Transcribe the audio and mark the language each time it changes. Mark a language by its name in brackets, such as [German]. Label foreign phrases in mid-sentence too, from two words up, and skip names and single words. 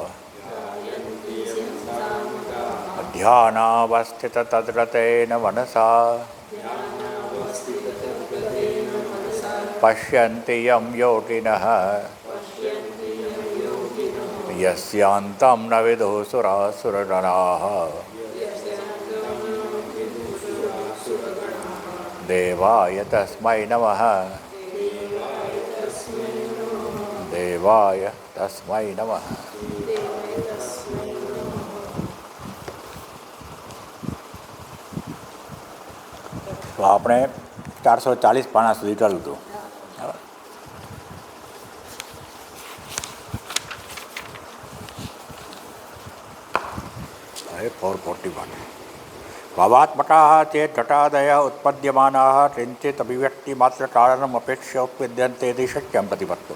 [Sanskrit] ध्यानावस्थिततद्रतेन मनसा पश्यन्ति यं योगिनः यस्यान्तं न विदुः सुरासुरगणाः देवाय तस्मै नमः देवाय तस्मै नमः। [Gujarati] તો આપણે 440 પાના સુધી ચાલતું હતું. [Sanskrit] હવે 441 ભાવાત્મકાः ચેત ઘટાદયः ઉત્પદ્યમાનાः કિંચિત અભિવ્યક્તિમાત્રકારણम् અપેક્ષ્ય ઉપવિદ્યન્તે તે શક્યમ પ્રતિપત્તો.